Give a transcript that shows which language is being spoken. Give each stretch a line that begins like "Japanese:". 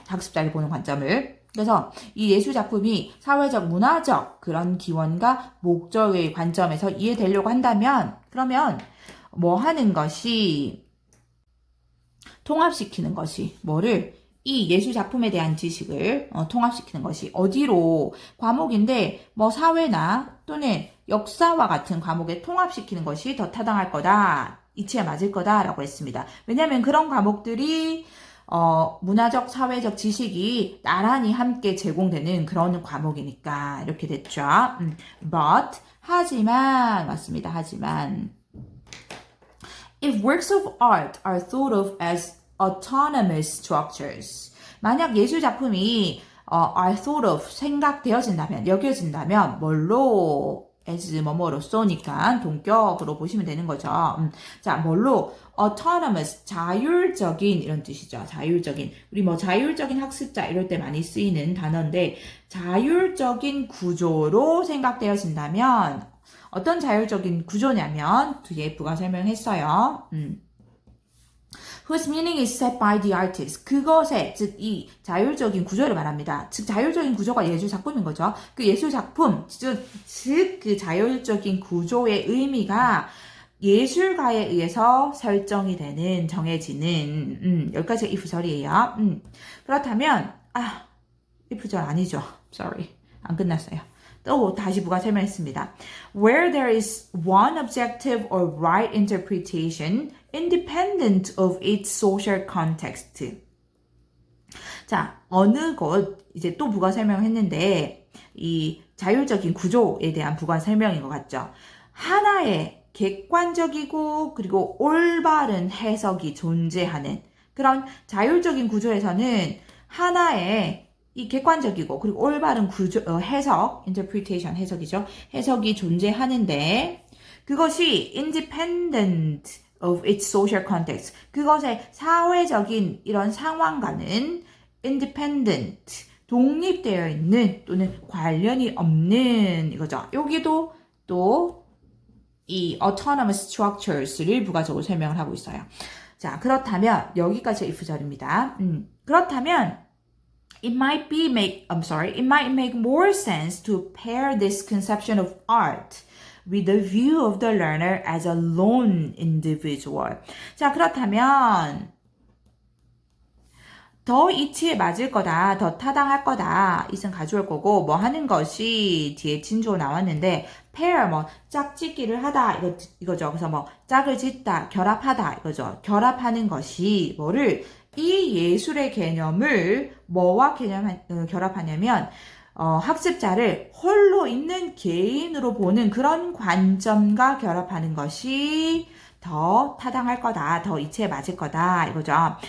Korean: 학습자를 보는 관점을. 그래서 이 예술 작품이 사회적, 문화적 그런 기원과 목적의 관점에서 이해되려고 한다면 그러면 하는 것이 통합시키는 것이 이 예술 작품에 대한 지식을 통합시키는 것이 어디로 과목인데 사회나 또는 역사와 같은 과목에 통합시키는 것이 더 타당할 거다. 이치에 맞을 거다라고 했습니다. 왜냐하면 그런 과목들이 문화적, 사회적 지식이 나란히 함께 제공되는 그런 과목이니까 이렇게 됐죠. But 하지만 맞습니다. 하지만
English: if works of art are thought of as autonomous structures.
Korean: 만약 예술 작품이 are thought of 생각되어진다면 여겨진다면 뭘로 as 뭐뭐로서니까 동격으로 보시면 되는 거죠. 뭘로 autonomous 자율적인 이런 뜻이죠. 자율적인 우리 자율적인 학습자 이럴 때 많이 쓰이는 단어인데 자율적인 구조로 생각되어진다면 어떤 자율적인 구조냐면 뒤에 부가 설명했어요.
English: whose meaning is set by the artist.
Korean: 그것에, 즉, 이 자율적인 구조를 말합니다. 즉, 자율적인 구조가 예술 작품인 거죠. 그 예술 작품, 즉, 그 자율적인 구조의 의미가 예술가에 의해서 설정이 되는, 정해지는, 여기까지가 if절이에요. 그렇다면, if절 아니죠. Sorry. 안 끝났어요. 또 다시 부가 설명했습니다.
English: Where there is one objective or right interpretation independent of its social context.
Korean: 어느 것 이제 또 부가 설명했는데 이 자율적인 구조에 대한 부가 설명인 것 같죠. 하나의 객관적이고 그리고 올바른 해석이 존재하는 그런 자율적인 구조에서는 하나의 이 객관적이고 그리고 올바른 구조, 해석, interpretation 해석이죠. 해석이 존재하는데 그것이
English: independent of its social context.
Korean: 그것의 사회적인 이런 상황과는 independent, 독립되어 있는 또는 관련이 없는 이거죠. 여기도 또 이 autonomous structures를 부가적으로 설명을 하고 있어요. 자, 그렇다면 여기까지 if절입니다. 그렇다면
English: it might make more sense to pair this conception of art with the view of the learner as a lone individual.
Korean: 자, 그렇다면 더 이치에 맞을 거다, 더 타당할 거다, 이승 가져올 거고, 뭐 하는 것이 뒤에 진조 나왔는데, pair, 뭐, 짝짓기를 하다, 이거죠. 그래서 뭐, 짝을 짓다, 결합하다, 이거죠. 결합하는 것이 뭐를, 이 예술의 개념을 뭐와 결합하냐면, 학습자를 홀로 있는 개인으로 보는 그런 관점과 결합하는 것이 더 타당할 거다, 더 이치에 맞을 거다, 이거죠.